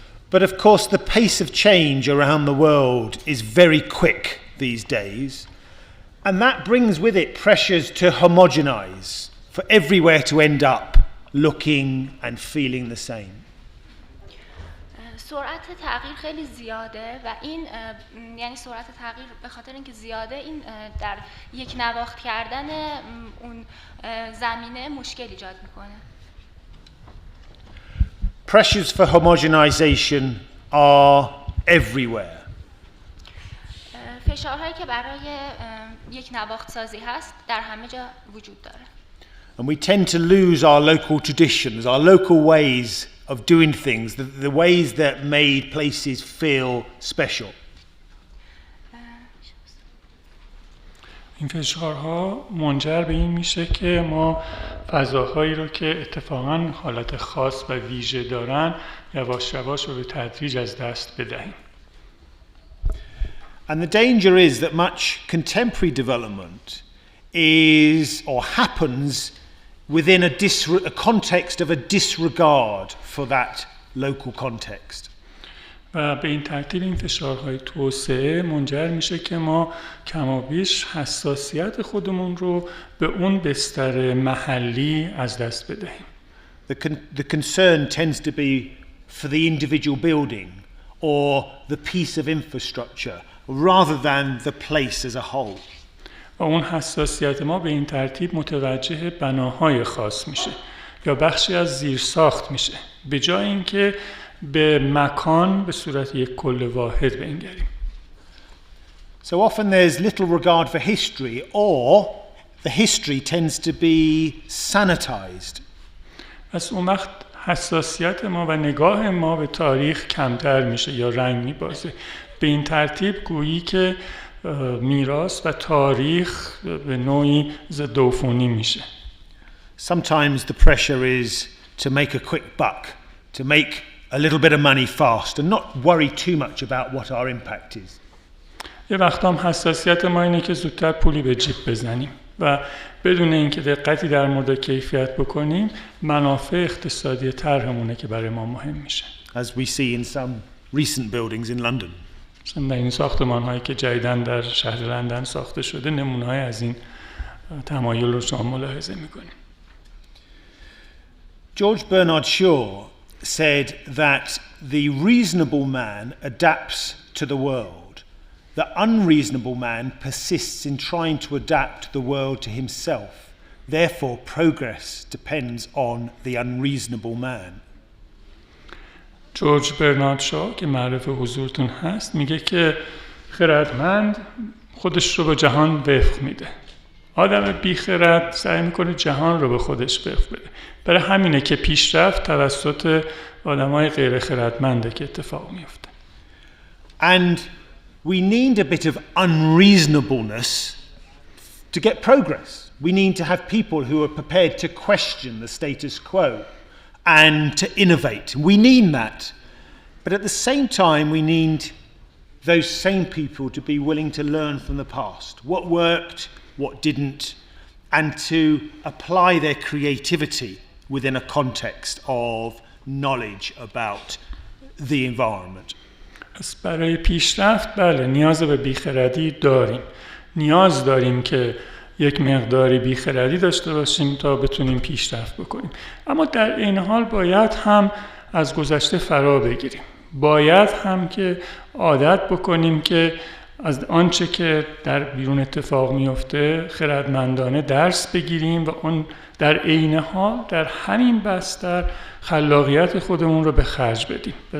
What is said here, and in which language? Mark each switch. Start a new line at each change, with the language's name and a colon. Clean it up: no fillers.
English: But of course the pace of change around the world is very quick these days, and that brings with it pressures to homogenize, for everywhere to end up looking and feeling the same.
Persian: سرعت تغییر خیلی زیاده و این یعنی سرعت تغییر به خاطر اینکه زیاده این در یک نواخت کردن اون زمینه مشکل ایجاد میکنه.
English: Pressures for homogenization are everywhere.
Persian: فشارهایی که برای یک نواخت سازی هست در همه جا وجود داره.
English: And we tend to lose our local traditions, our local ways of doing things, the ways that made places feel special.
Persian: این فشارها منجر به این میشه که ما فضاهایی رو که اتفاقاً حالت خاص و ویژه دارن یواش یواش و به تدریج از دست بدهیم.
English: And the danger is that much contemporary development is or happens within a context of a disregard for that local context.
Persian: و به این ترتیب این فشارهای توسعه منجر میشه که ما کمابیش حساسیت خودمون رو به اون بستر محلی از دست بدهیم.
English: The concern tends to be for the individual building or the piece of infrastructure rather than the place as a whole.
Persian: و اون حساسیت ما به این ترتیب متوجه بناهای خاص میشه یا بخشی از زیرساخت میشه به جای اینکه به مکان به صورت یک کل واحد بنگریم.
English: So often there's little regard for history or the history tends to be sanitized.
Persian: پس اون وقت حساسیت ما و نگاه ما به تاریخ کمتر میشه یا رنگ میبازه. به این ترتیب گویی که میراث و تاریخ به نوعی ضدعفونی میشه.
English: Sometimes the pressure is to make a quick buck, to make a little bit of money fast and not worry too much about what our impact is.
Persian: یه وقت هم حساسیت ما اینه که زودتر پولی به جیب بزنیم و بدون اینکه دقتی در مورد کیفیت بکنیم منافع اقتصادی طرحمونه که برای ما مهم میشه.
English: As we see in some recent buildings in London.
Persian: مثلا در این ساختمان هایی که جدیداً در شهر لندن ساخته شده نمونه های از این تمایل رو شما ملاحظه میکنیم.
English: George Bernard Shaw said that the reasonable man adapts to the world. The unreasonable man persists in trying to adapt the world to himself. Therefore, progress depends on the unreasonable man.
Persian: جورج برنارد شا که معروف حضورتون هست میگه که خردمند خودش رو به جهان وفق میده. آدم بیخرد سعی میکنه جهان رو به خودش وفق بده. برای همینه که پیشرفت توسط آدمای غیر خردمنده که اتفاق میفته.
English: And we need a bit of unreasonableness to get progress. We need to have people who are prepared to question the status quo and to innovate. We need that. But at the same time, we need those same people to be willing to learn from the past. What worked, what didn't, and to apply their creativity within a context of knowledge about the environment.
Persian: پس برای پیشرفت بله نیاز به بیخردی داریم. نیاز داریم که یک مقداری بیخردی داشته باشیم تا بتونیم پیشرفت بکنیم. اما در این حال باید هم از گذشته فرا بگیریم. باید هم که عادت بکنیم که از آنچه که در بیرون اتفاق میفته خردمندانه درس بگیریم و اون در عین حال در همین بستر خلاقیت خودمون رو به خرج بدیم.